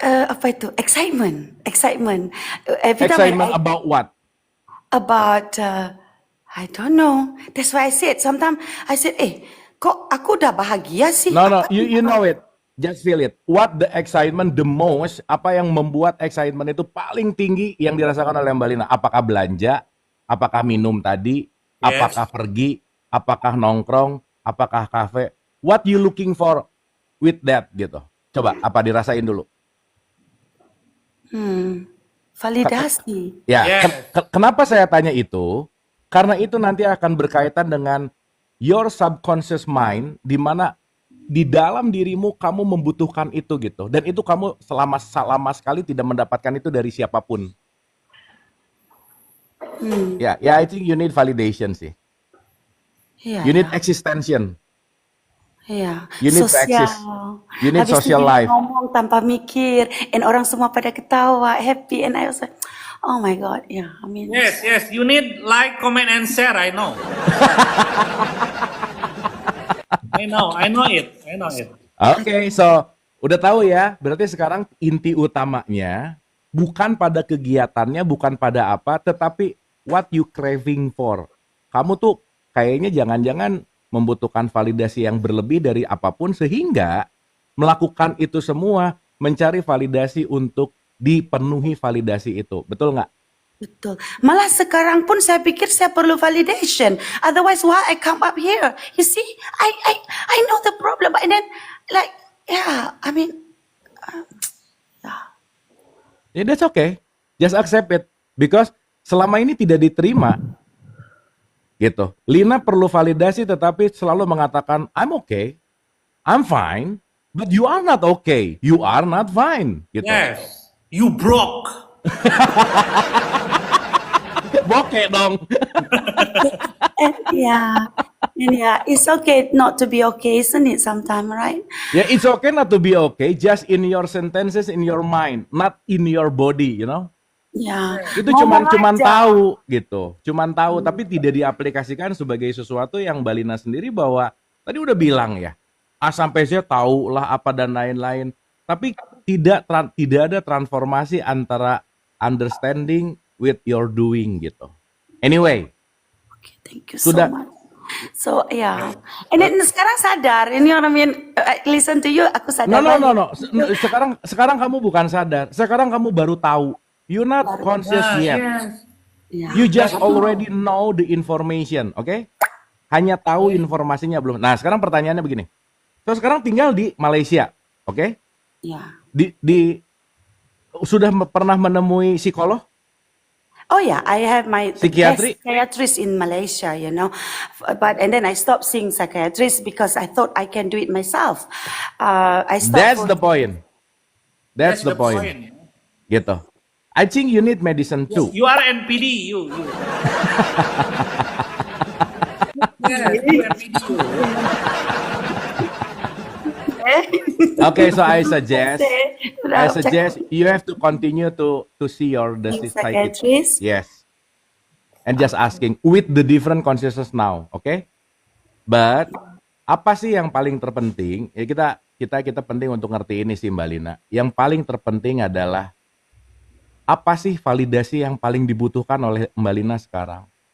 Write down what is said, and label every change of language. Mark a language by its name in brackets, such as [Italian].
[Indonesian] Apa itu? [English] Excitement. Every time Excitement about what? about I don't know. That's why I said sometimes I said, [Indonesian] kok aku udah bahagia sih? [English] No, you know it. Just feel it. What the excitement the most? [Indonesian] Apa yang membuat excitement itu paling tinggi yang dirasakan oleh Mbak Lina? Apakah belanja? Apakah minum tadi? [English] Yes. [Indonesian] Apakah pergi? Apakah nongkrong? Apakah kafe? [English] What you looking for with that [Indonesian] gitu? Coba, apa dirasain dulu? Validasi. Ya, [English] Yes. [Indonesian] kenapa saya tanya itu? Karena itu nanti akan berkaitan dengan [English] your subconscious mind, [Indonesian] di mana di dalam dirimu kamu membutuhkan itu gitu, dan itu kamu selama sekali tidak mendapatkan itu dari siapapun. [English] Ya, I think you need validation [Indonesian] sih. Iya. [English] You need existential. [Indonesian] Iya. [English] You need to exist. You need [Indonesian] Habis [English] social [Indonesian] itu dia [English] life. [Indonesian] ngomong tanpa mikir, [English] and [Indonesian] orang semua pada ketawa, [English] happy, and I was like, oh my God, yeah. I mean, Yes. You need like, comment, and share. I know. I know it. [Indonesian] Oke, so udah tahu ya. Berarti sekarang inti utamanya bukan pada kegiatannya, bukan pada apa, tetapi [English] what you craving for. [Indonesian] Kamu tuh kayaknya jangan-jangan membutuhkan validasi yang berlebih dari apapun sehingga melakukan itu semua mencari validasi untuk dipenuhi validasi itu. Betul nggak? betul. Malah sekarang pun saya pikir saya perlu [English] validation. Otherwise, why I come up here? You see, I know the problem, and then like, yeah, I mean, Ya, that's okay. Just accept it. Because [Indonesian] selama ini tidak diterima. Gitu. Lina perlu validasi tetapi selalu mengatakan, [English] I'm okay. I'm fine. But you are not okay. You are not fine. [Indonesian] Gitu. [English] Yes. You broke. [Indonesian] Bokeh dong. [English] and yeah, it's okay not to be okay, isn't it? Sometimes, right? Ya, it's okay not to be okay. Just in your sentences, in your mind. Not in your body, you know. [Indonesian] Ya. Itu cuman tahu gitu, cuman tahu tapi tidak diaplikasikan sebagai sesuatu yang Mbak Lina sendiri bahwa tadi udah bilang ya A sampai Z tahu lah apa dan lain-lain, tapi tidak ada transformasi antara [English] understanding with your doing [Indonesian] gitu. [English] Anyway, Okay, thank you [Indonesian] Sudah. [English] so much. So yeah, and then [Indonesian] sekarang sadar ini orang [English] listen to you, [Indonesian] aku sadar. [English] no. [Indonesian] Sekarang kamu bukan sadar, sekarang kamu baru tahu. [English] You're not conscious yet. Yeah. You just already know the information, oke? [Indonesian] Hanya tahu informasinya belum. Nah, sekarang pertanyaannya begini. [English] So, [Indonesian] sekarang tinggal di Malaysia, oke? [English] Yeah. [Indonesian] Sudah pernah menemui psikolog? [English] Oh yeah, I have my Psychiatry? psychiatrist in Malaysia, you know, and then I stopped seeing psychiatrists because I thought I can do it myself. I stopped. That's the point. That's the point. [Indonesian] Gitu. [English] I think you need medicine too. You are NPD. You. Yes, you are NPD. Okay, so I suggest [Indonesian] Udah cakap [English] you have to continue to see the [Indonesian] dengan [English] psychiatrist. psychiatrist. Yes, and just asking with the different consciousness now, okay? [Indonesian] But apa sih yang paling terpenting? Ya kita penting untuk ngerti ini sih Mbak Lina. Yang paling terpenting adalah apa sih validasi yang paling dibutuhkan oleh Mbak Lina sekarang?